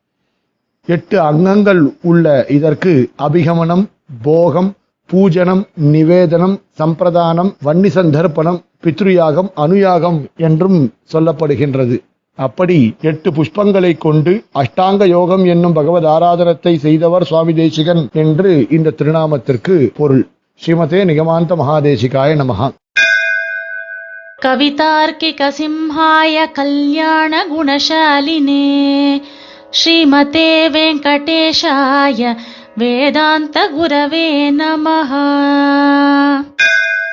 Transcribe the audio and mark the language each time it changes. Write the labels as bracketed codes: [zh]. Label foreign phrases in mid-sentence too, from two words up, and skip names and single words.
[ta] 8 அங்கங்கள் உள்ள இதற்கு அபிகமனம், போகம், பூஜனம், நிவேதனம், சம்பிரதானம், வன்னி சந்தர்ப்பணம், பித்ருயாகம், அனுயாகம் என்றும் சொல்லப்படுகின்றது. அப்படி 8 புஷ்பங்களை கொண்டு அஷ்டாங்க யோகம் என்னும் பகவத் ஆராதனத்தை செய்தவர் சுவாமி தேசிகன் என்று இந்த திருநாமத்திற்கு பொருள். [sa] श्रीमते निगमान्त महादेशिकाय नमः. कवितार्किक सिंहाय कल्याण गुणशालिने श्रीमते वेंकटेशाय वेदांत गुरवे नमः।